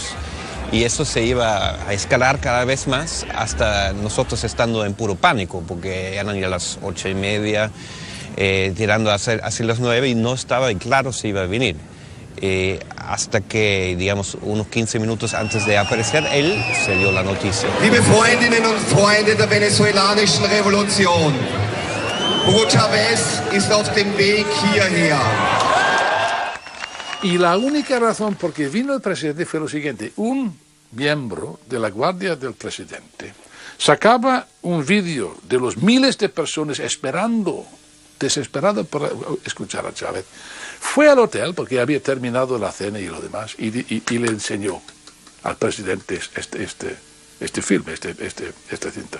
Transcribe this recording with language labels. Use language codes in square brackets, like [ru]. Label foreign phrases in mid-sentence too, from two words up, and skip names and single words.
[es] Y eso se iba a escalar cada vez más hasta nosotros estando en puro pánico, porque eran ya las 8:30, tirando hacia las 9 y no estaba claro si iba a venir. Hasta que, digamos, unos 15 minutos antes de aparecer, él se dio la noticia. [de] Liebe Freundinnen und Freunde der venezolanischen Revolution, Hugo Chávez ist auf dem Weg hierher. [es] Y la única razón por qué vino el presidente fue lo siguiente: un miembro de la guardia del presidente sacaba un vídeo de los miles de personas esperando, desesperado por escuchar a Chávez. Fue al hotel porque había terminado la cena y lo demás y le enseñó al presidente este filme, esta cinta.